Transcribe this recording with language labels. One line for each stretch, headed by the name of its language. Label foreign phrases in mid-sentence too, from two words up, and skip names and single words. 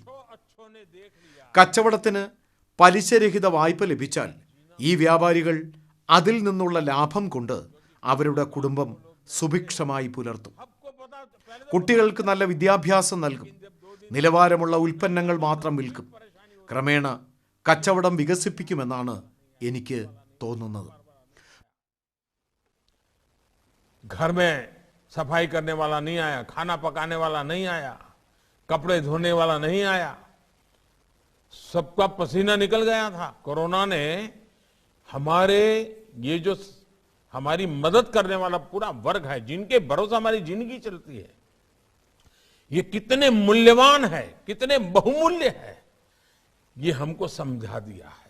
Malayalam: കച്ചവടത്തിന് പലിശരഹിത വായ്പ ലഭിച്ചാൽ ഈ വ്യാപാരികൾ അതിൽ നിന്നുള്ള ലാഭം കൊണ്ട് അവരുടെ കുടുംബം സുഭിക്ഷമായി പുലർത്തും. കുട്ടികൾക്ക് നല്ല വിദ്യാഭ്യാസം നൽകും. നിലവാരമുള്ള ഉൽപ്പന്നങ്ങൾ മാത്രം വിൽക്കും. ക്രമേണ കച്ചവടം വികസിപ്പിക്കുമെന്നാണ് എനിക്ക് തോന്നുന്നത്.
Hindi: घर में सफाई करने वाला नहीं आया, खाना पकाने वाला नहीं आया, कपड़े धोने वाला नहीं आया, सबका पसीना निकल गया था. कोरोना ने हमारे ये जो हमारी मदद करने वाला पूरा वर्ग है, जिनके भरोसे हमारी जिंदगी चलती है, ये कितने मूल्यवान है, कितने बहुमूल्य है, ये हमको समझा दिया है.